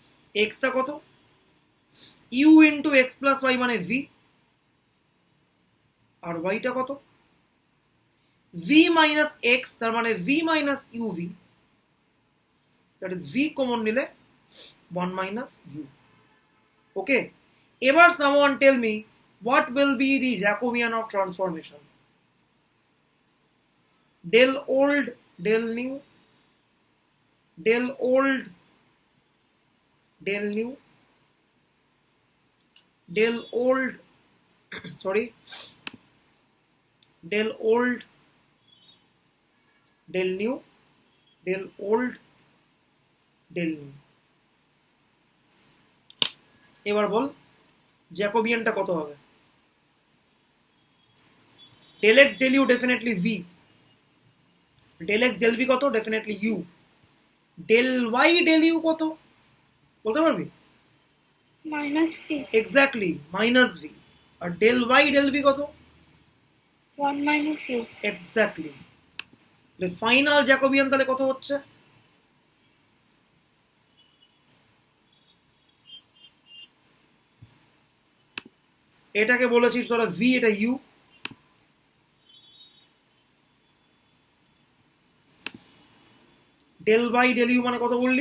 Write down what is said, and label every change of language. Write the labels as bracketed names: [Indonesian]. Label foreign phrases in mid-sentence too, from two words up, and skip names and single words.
[Bangla] এক্সটা কত, [English] u into x plus y [Bangla] মানে ভি, আর ওয়াইটা কত, [English] v minus x, [Bangla] তার মানে [English] v minus u v, that is v [Bangla] কমন নিলে [English] 1 minus u. ওকে, এবার someone tell me what will be the Jacobian of transformation? Del old, del new, del old, del new, del old, sorry, del old, del new, del old, del new। [Bangla] এবার বল জ্যাকোবিয়ানটা কত হবে? [English] del x del u definitely v, del x del v কত, definitely u, del y del u কত [Bangla] বলতে পারবি? [English] minus v. exactly, minus v. আর del y del v কত? 1 minus u. [Bangla] এক্স্যাক্টলি। [English] final Jacobian [Bangla] তাহলে কত হচ্ছে? এটাকে বলেছিস তোরা ভি, এটা ইউ, [English] del by del u [Bangla] মানে কত বললি?